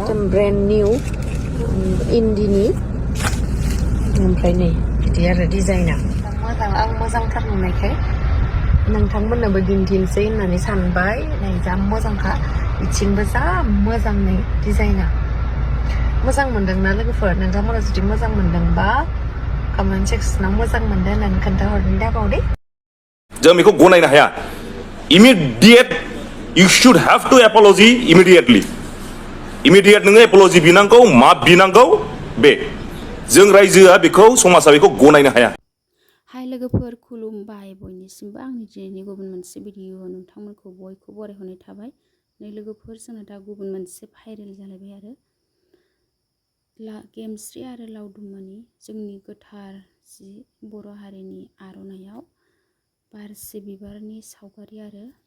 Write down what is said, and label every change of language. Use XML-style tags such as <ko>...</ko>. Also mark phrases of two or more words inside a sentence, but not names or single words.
<brx>ब्रेन्ड निउ इन्दिनि ओमफ्राय नै बिदि आरो डिजाइना मोजां आं मोजांथार नुनायखाय नोंथांमोननोबो दिन्थिनोसै होननानै सानबाय नै जा मोजांखा बिथिंबो जा मोजां नै डिजाइना मोजां मोनदोंना लोगोफोर नोंथांमोना जुदि मोजां मोनदोंबा</brx> <en>comment section</en> <brx>मोजां मोनदों होननानै खोन्थाहरनो दाबाव दे जों बेखौ गनायनो हाया</brx> <en>immediate you should have to apology immediately immediate</en> <brx>नोङो apology बिनांगौ मा बिनांगौ बे जों रायजोआ बेखौ समाजा बेखौ गनायनो हाया हाय लोगोफोर खुलुमबाय बयनिसिमबो आंनि दिनैनि गुबुन मोनसे भिडिअ नोंथांमोनखौ बयखौ बरायहरनाय थाबाय नै लोगोफोर जोंना दा गुबुन मोनसे भाइरेल जालायबाय आरो गेमस्रि आरो लावदुमनि जोंनि गोथार जि बर' हारिनि आर'नाइयाव बारसे बिबारनि सावगारि आरो</brx>